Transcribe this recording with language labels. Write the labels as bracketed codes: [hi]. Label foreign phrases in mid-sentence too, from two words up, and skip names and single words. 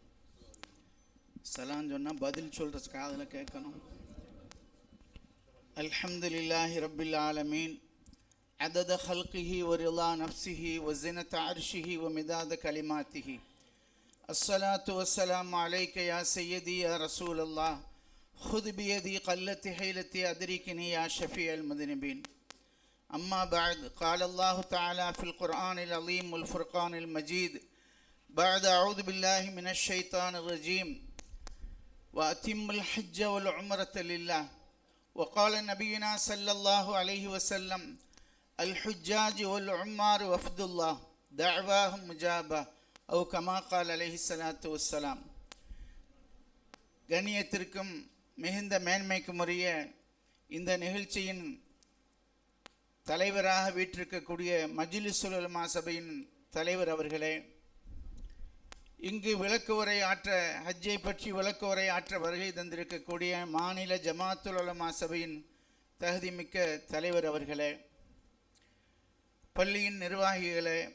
[ta] சலாம் சொன்னால் பதில் சொல்கிற காதில் கேட்கணும். [ar] الحمد لله رب العالمين عدد خلقه ورضا نفسه وزنة عرشه ومداد كلماته. الصلاة والسلام عليك يا سيدي يا رسول الله خذ بيدي قلت حيلتي أدركني يا شفيع المذنبين. أما بعد، قال الله تعالى في القرآن العظيم والفرقان المجيد بعد أعوذ بالله من الشيطان الرجيم وأتم الحج والعمرة لله. وقال نبينا صلى الله عليه وسلم الحجاج والعمار وفد الله دعواهم مجابة أو كما قال عليه الصلاة والسلام. [ta] கண்ணியத்திற்கும் மிகுந்த மேன்மைக்கும் உரிய இந்த நிகழ்ச்சியின் தலைவராக வீற்றிருக்கக்கூடிய மஜ்லிஸுல் உலமா சபையின் தலைவர் அவர்களே, இங்கு விளக்கு உரை ஆற்ற ஹஜ்ஜை பற்றி விளக்கு உரை ஆற்ற வருகை தந்திருக்கக்கூடிய மாநில ஜமாத்துல் உலமா சபையின் தகுதிமிக்க தலைவர் அவர்களே, பள்ளியின் நிர்வாகிகளே,